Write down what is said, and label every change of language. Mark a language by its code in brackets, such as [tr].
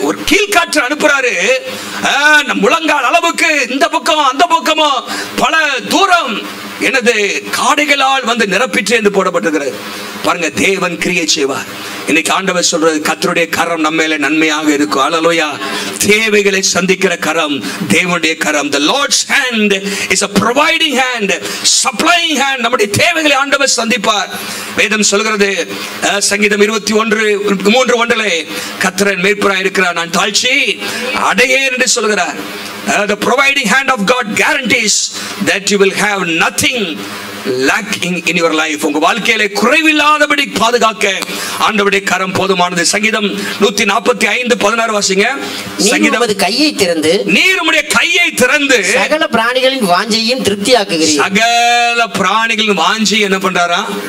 [ta] ஒரு கீழ்காற்று அனுப்புறாரு. முழங்கால் அளவுக்கு இந்த பக்கம் அந்த பக்கமோ பல தூரம் எனது காடைகளால் வந்து நிரப்பிற்று என்று போடப்பட்டிருக்கிறது. பாருங்க, தேவன் கிரியை செய்வார். இன்னைக்கு ஆண்டவர் சொல்றது, கர்த்தருடைய கரம் நம்ம மேல நன்மையாக இருக்கும். அல்லேலூயா. தேவைகளை சந்திக்கிற கரம் தேவனுடைய கரம். [en] The Lord's hand is a providing hand, supplying hand. [ta] நம்முடைய தேவைகளை ஆண்டவர் சந்திப்பார். வேதம் சொல்கிறது, சங்கீதம் 21:3 கர்த்தர் மேய்ப்பராய் இருக்கிறார், நான் தாழ்ச்சி அடையேன் என்று சொல்கிறார். [en] The providing hand of God guarantees that you will have nothing lacking in your life. [ta] உங்க வாழ்க்கையிலே குறைவில்லாதபடி பாதுகாக்க ஆண்டவருடைய கரம் போதுமானது. சங்கீதம் 145:16 வாசிங்க. சங்கீதம், கையை திறந்து நீர் உம்முடைய கையை திறந்து சகல பிராணிகளின் வாஞ்சையும் திருப்தியாக்குகிறீர். சகல பிராணிகளின் வாஞ்சை என்ன பண்றாரா?